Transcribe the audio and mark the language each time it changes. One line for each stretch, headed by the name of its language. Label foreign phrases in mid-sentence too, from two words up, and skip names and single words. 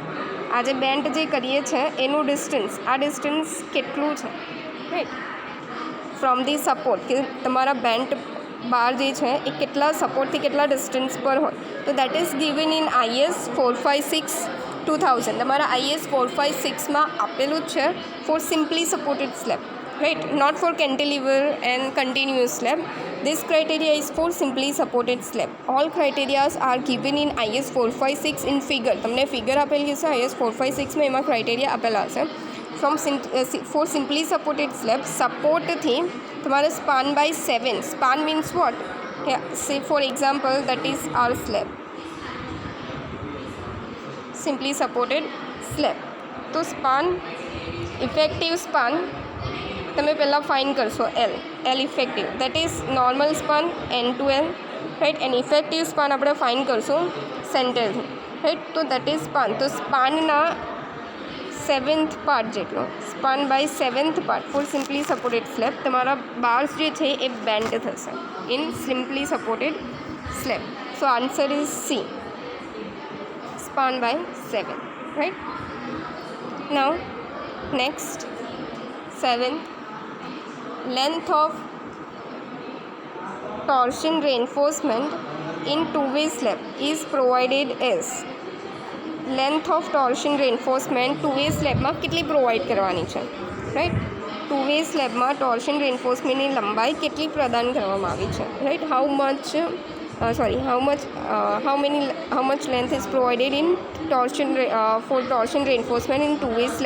Gujarati: આ જે બેન્ડ જે કરીએ છીએ એનું ડિસ્ટન્સ, આ ડિસ્ટન્સ કેટલું છે, રાઈટ.
English: from the support
Gujarati: કે તમારા બેન્ડ બાર જે છે એ કેટલા સપોર્ટથી કેટલા ડિસ્ટન્સ પર હોય.
English: તો that is given in IS 456/2000.
Gujarati: તમારા IS 456માં આપેલું જ છે
English: for simply supported slab, right? Not for cantilever and continuous slab. This criteria is for simply supported slab. All criteria are given in IS 456 in figure.
Gujarati: તમને ફિગર આપેલી હશે IS 456માં, એમાં ક્રાઇટેરિયા આપેલા હશે.
English: For simply supported slab,
Gujarati: સપોર્ટથી તમારે
English: span by 7. Span means what? Say for example that is our slab, simply supported slab. તો span, effective span
Gujarati: તમે પહેલાં ફાઇન કરશો
English: L effective, that is normal span N to L, right. and effective span
Gujarati: આપણે ફાઇન કરશું સેન્ટરથી, રાઈટ.
English: તો that is span.
Gujarati: તો સ્પાનના 7th પાર્ટ જેટલો,
English: span by 7th part for simply supported slab
Gujarati: તમારા બાર્સ જે છે એ બેન્ડ થશે
English: in simply supported slab. so answer is C, span by 7, right. now next 7th, length of torsion reinforcement in two-way slab is provided as. length of torsion reinforcement two-way slabમાં
Gujarati: કેટલી પ્રોવાઈડ કરવાની છે,
English: રાઈટ. two-way slabમાં torsion reinforcementની
Gujarati: લંબાઈ કેટલી પ્રદાન કરવામાં આવી છે, રાઈટ.
English: how much length is provided in for torsion reinforcement in two-way slab.